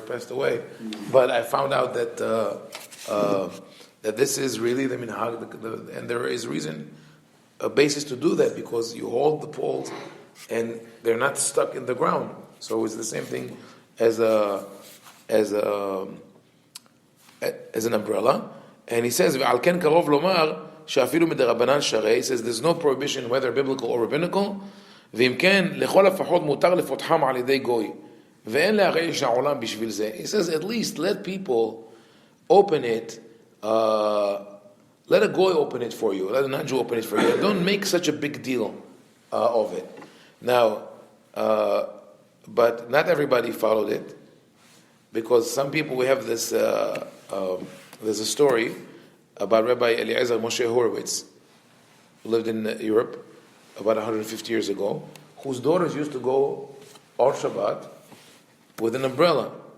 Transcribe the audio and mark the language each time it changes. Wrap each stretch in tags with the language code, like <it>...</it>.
<en>He passed away, but I found out that this is really the minhag, and there is a basis to do that because you hold the poles, and they're not stuck in the ground. So it's the same thing as an umbrella. And he says,</en> <he>"Al ken karov lomar she'afilu midarabanan sharei."</he> <en>He says there's no prohibition whether biblical or rabbinical.</en> <he>ואם כן, לכל הפחות מותר לפותחם על ידי גוי. ואין להרעיש העולם בשביל זה.</he> <en>He says, at least let people open it, let a goy open it for you, let a non-Jew open it for you. Don't make such a big deal of it. Now, but not everybody followed it, because some people, we have this, there's a story about Rabbi Eliezer Moshe Horowitz, who lived in Europe about 150 years ago, whose daughters used to go on Shabbat with an umbrella.</en>